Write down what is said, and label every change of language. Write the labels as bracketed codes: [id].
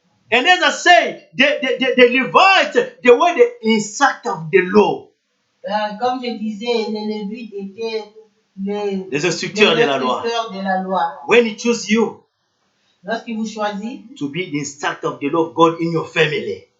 [en] And as I say, the Levites, they were the instruct of the law. [fr] Comme je disais, les Lévites étaient les instructeurs de la loi. [en] When he choose you, [fr] lorsqu'il vous choisit, [en] to be the instructor of the law of God in your family,